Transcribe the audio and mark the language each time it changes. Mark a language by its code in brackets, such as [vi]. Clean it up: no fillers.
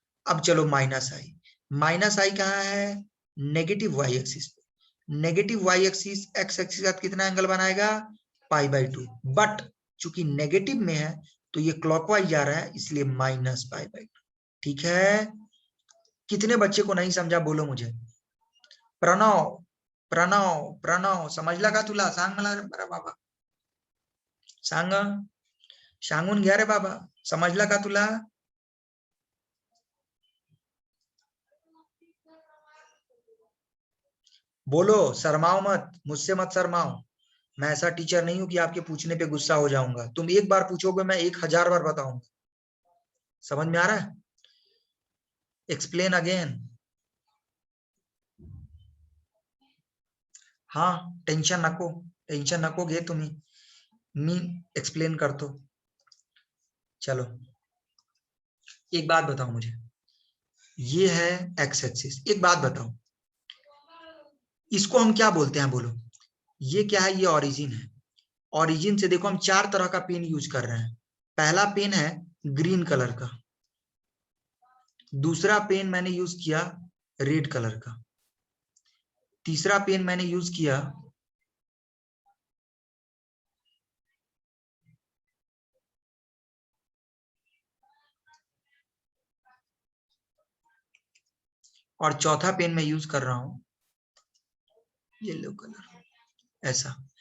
[hi] अब चलो माइनस आई कहाँ है? नेगेटिव वाई एक्सिस पे। Negative Y axis x axis के साथ कितना एंगल बनाएगा? पाई/2। बट चूंकि नेगेटिव में है तो ये क्लॉकवाइज जा रहा है इसलिए -पाई/2। ठीक है। कितने बच्चे को नहीं समझा बोलो मुझे? [mr] प्रणव प्रणव प्रणव समजला का तुला? सांग मला बरं बाबा, सांग, सांगून घ्या रे बाबा, समजला का तुला? [hi] बोलो, शर्माओ मत, मुझसे मत शर्माओ। मैं ऐसा टीचर नहीं हूं कि आपके पूछने पे गुस्सा हो जाऊंगा। तुम एक बार पूछोगे मैं 1000 बार बताऊंगा। समझ में आ रहा है? Explain again. [mr] हाँ, टेंशन नको घे तुम्ही, मी एक्सप्लेन करतो। [hi] चलो एक बात बताओ मुझे, ये है एक्स एक्सिस। एक बात बताओ, इसको हम क्या बोलते हैं बोलो? ये क्या है? ये ओरिजिन है। ओरिजिन से देखो हम 4 तरह का पेन यूज कर रहे हैं। पहला पेन है ग्रीन कलर का, दूसरा पेन मैंने यूज किया रेड कलर का, तीसरा पेन मैंने यूज किया और चौथा पेन मैं यूज कर रहा हूं येलो कलर, ऐसा।